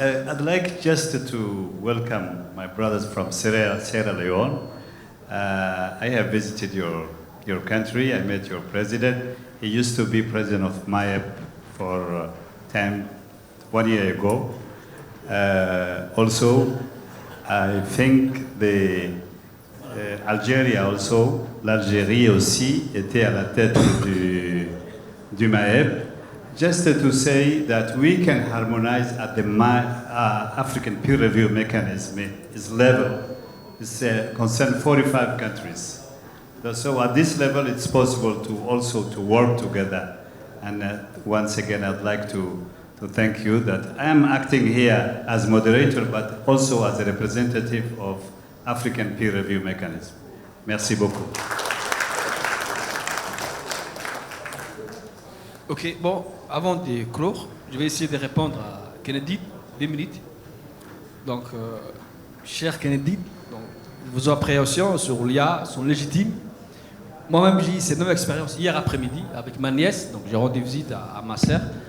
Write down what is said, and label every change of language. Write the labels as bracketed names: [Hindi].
[English] I'd like just to welcome my brothers from Sierra Leone. I have visited your country. I met your president. He used to be president of MAEP for 1 year ago. Also, I think Algérie also, [French] l'Algérie aussi était à la tête du MAEP. [English] Just to say that we can harmonize at the African peer review mechanism is level. It's concern 45 countries. So at this level, it's possible to also to work together. And once again, I'd like to thank you that I am acting here as moderator, but also as a representative of African peer review mechanism. [French] Merci beaucoup. Ok, bon, avant de clore, je vais essayer de répondre à Kennedy, 2 minutes. Donc, cher Kennedy, donc, vos appréhensions sur l'IA sont légitimes. Moi-même, j'ai eu cette même expérience hier après-midi avec ma nièce. Donc, j'ai rendu visite à ma sœur.